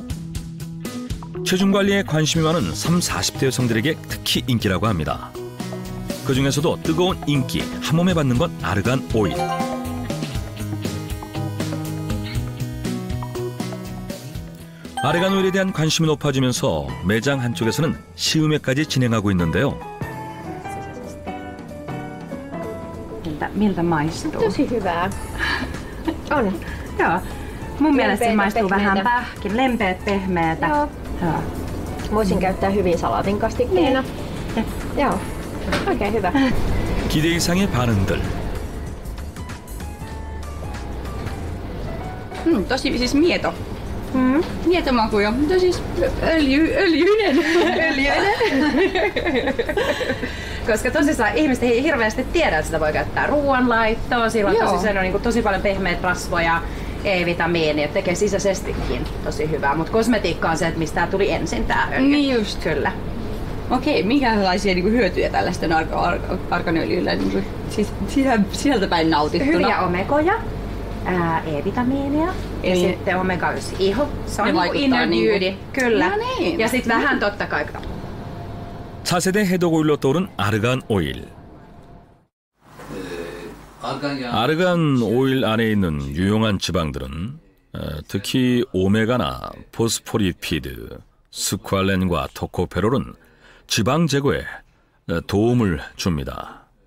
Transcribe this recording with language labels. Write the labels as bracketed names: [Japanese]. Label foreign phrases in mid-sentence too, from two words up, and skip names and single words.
[Korean] 체중 관리에 관심이 많은 30, 40대 여성들에게 특히 인기라고 합니다. 그 중에서도 뜨거운 인기 한 몸에 받는 건 아르간 오일. 아르간 오일에 대한 관심이 높아지면서 매장 한쪽에서는 시음회까지 진행하고 있는데요. [Finnish] Miltä maistuu? Tosi hyvää. On. Joo. Mun mielestä se maistuu pehmeitä. vähän pähkin, lempeät, pehmeätä. Joo. Joo. Voisin käyttää hyvin salaatin kastikkeena. Joo. Oikein hyvä. [Korean] 기대 이상의 반응들. [Finnish] Tosi siis mieto. Mietomaku ja siis öljyinen. Koska tosissaan ihmiset ei hirveästi tiedä, että sitä voi käyttää ruoanlaittoon. Sillä on tosi paljon pehmeitä rasvoja, E-vitamiinia, tekee sisäisestikin tosi hyvää. Mutta kosmetiikka on se, että mistä tää tuli ensin tää öljy. Niin just. Kyllä. Okei, minkälaisia niin kuin hyötyjä tällaisten arganöljyllä niin siis sisältäpäin nautittuna? Hyviä omegoja, E-vitamiinia ja Eli sitten omega-9 iho. Se on ne niin vaikuttaa [English] inner [Finnish] niin kuin- [English] beauty, kyllä. [Finnish] No niin. Ja sitten vähän totta kai. [Korean] 4세대 해독오일로 떠오른 아르간 오일. 아르간 오일 안에 있는 유용한 지방들은 특히 오메가나 포스포리피드, 스쿠알렌과 토코페롤은 지방 제거에 도움을 줍니다.